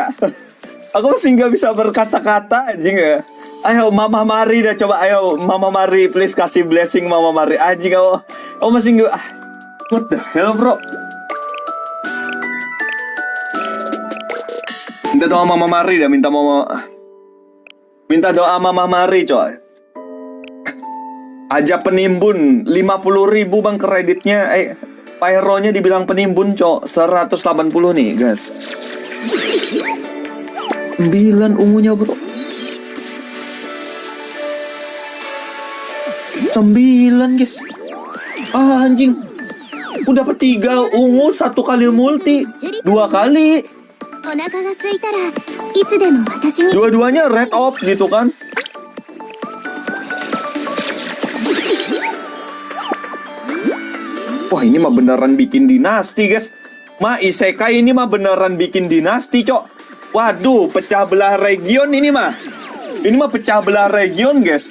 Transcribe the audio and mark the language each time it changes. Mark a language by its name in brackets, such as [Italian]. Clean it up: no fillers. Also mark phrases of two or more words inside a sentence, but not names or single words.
[Indonesian] Aku masih nggak bisa berkata-kata anjing ya. Ayo Mama Mari dah coba, ayo Mama Mari please kasih blessing Mama Mari anjing aku masih nggak. [English] What the hell bro? [Indonesian] Minta doa Mama Mari dah, minta doa Mama Mari coy. Aja penimbun 50.000 bang kreditnya. Pyro-nya dibilang penimbun cok 180 nih guys. 9 ungunya bro. 9 guys. Anjing. Udah dapat 3 ungu 1 kali multi 2 kali. [Japanese] お腹が空いたらいつでも私に。 [Indonesian] Dua-duanya red op gitu kan. Wah ini mah beneran bikin dinasti guys. Isekai ini mah beneran bikin dinasti cok. Waduh pecah belah region ini mah. Ini mah pecah belah region guys.